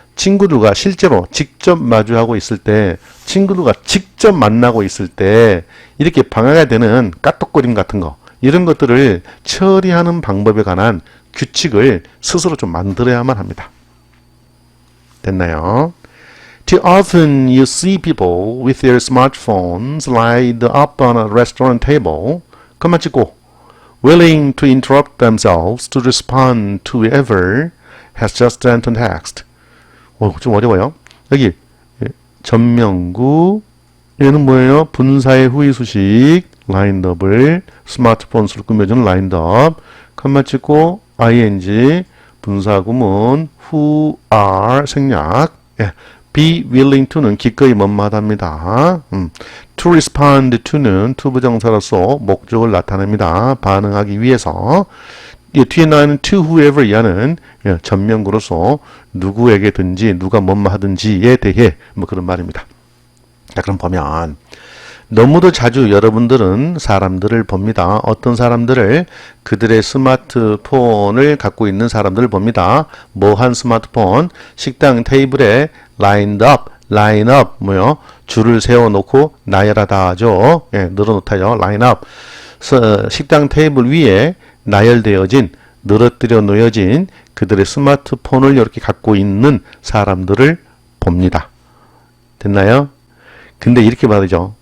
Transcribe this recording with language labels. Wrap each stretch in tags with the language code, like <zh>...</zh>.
<ko>친구들과 실제로 직접 마주하고 있을 때, 친구들과 직접 만나고 있을 때 이렇게 방해가 되는 까똑거림 같은 거, 이런 것들을 처리하는 방법에 관한 규칙을 스스로 좀 만들어야만 합니다. 됐나요?</ko> <en>Too often you see people with their smartphones lined up on a restaurant table. 그만 찍고 willing to interrupt themselves to respond to whoever has just sent a text.</en> <ko>좀 어려워요. 여기 전명구 얘는 뭐예요? 분사의 후의 수식 lined up을 스마트폰으로 꾸며주는 lined up. 칸마 찍고 ing 분사 구문 who are 생략. be willing to는 기꺼이 뭐뭐하답니다. to respond to는 to 부정사로서 목적을 나타냅니다. 반응하기 위해서. 뒤에 나오는 to whoever 이하는 전명구로서 누구에게든지 누가 뭐뭐하든지에 대해 뭐 그런 말입니다. 자, 그럼 보면 너무도 자주 여러분들은 사람들을 봅니다. 어떤 사람들을? 그들의 스마트폰을 갖고 있는 사람들을 봅니다. 뭐한 스마트폰? 식당 테이블에 lined up, line up 뭐요? 줄을 세워놓고 나열하다 하죠. 늘어놓다요. line up. 식당 테이블 위에 나열되어진, 늘어뜨려 놓여진 그들의 스마트폰을 이렇게 갖고 있는 사람들을 봅니다. 됐나요? 근데 이렇게 말하죠.</ko>